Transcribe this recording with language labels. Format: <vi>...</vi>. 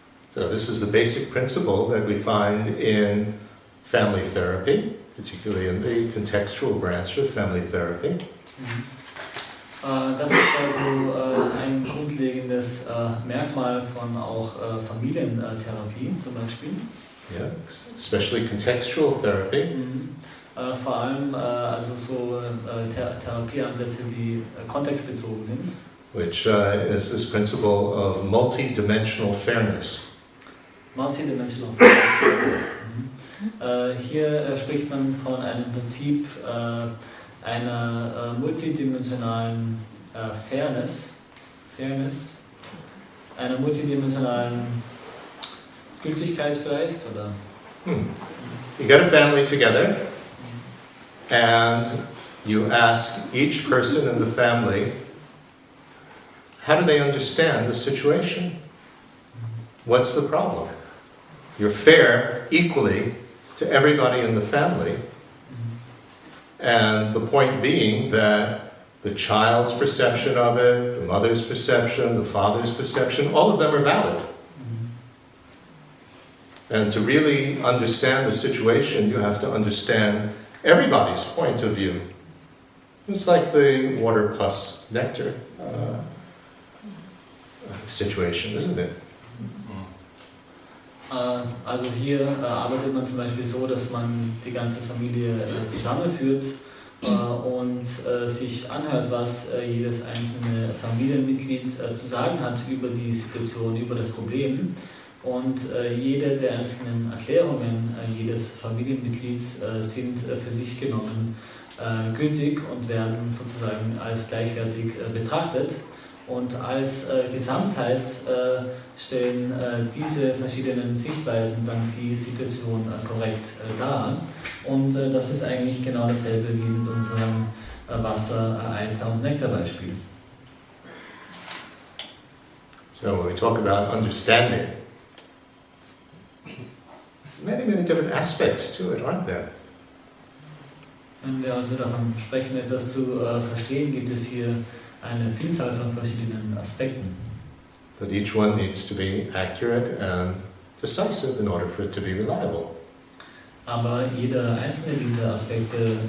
<en>So this is the basic principle that we find in family therapy, particularly in the contextual branch of family therapy.</en> <de>Das ist also ein grundlegendes Merkmal von auch Familientherapie zum Beispiel.</de> <en>Yeah, especially contextual therapy.</en> <de>Vor allem also so Therapieansätze, die kontextbezogen sind.</de> <en>Which is this principle of multi-dimensional fairness. Multidimensional fairness.</en> <de>Hier spricht man von einem Prinzip einer multidimensionalen Fairness, einer multidimensionalen Gültigkeit vielleicht, oder?</de> <en>You get a family together and you ask each person in the family, how do they understand the situation? What's the problem? You're fair equally to everybody in the family. And the point being that the child's perception of it, the mother's perception, the father's perception, all of them are valid. And to really understand the situation, you have to understand everybody's point of view. It's like the water plus nectar situation, isn't it?</en> <de>Also hier arbeitet man zum Beispiel so, dass man die ganze Familie zusammenführt und sich anhört, was jedes einzelne Familienmitglied zu sagen hat über die Situation, über das Problem. Und jede der einzelnen Erklärungen jedes Familienmitglieds sind für sich genommen gültig und werden sozusagen als gleichwertig betrachtet. Und als Gesamtheit stellen diese verschiedenen Sichtweisen dann die Situation korrekt dar. Und das ist eigentlich genau dasselbe wie mit unserem Wasser-, Eiter- und Nektar-Beispiel.</de> <en>So when we talk about understanding, many different aspects to it, aren't there?</en> <de>Wenn wir also davon sprechen, etwas zu verstehen, gibt es hier eine Vielzahl von verschiedenen Aspekten.</de> <en>But each one needs to be accurate and decisive in order for it to be reliable.</en> <de>Aber jeder einzelne dieser Aspekte</de>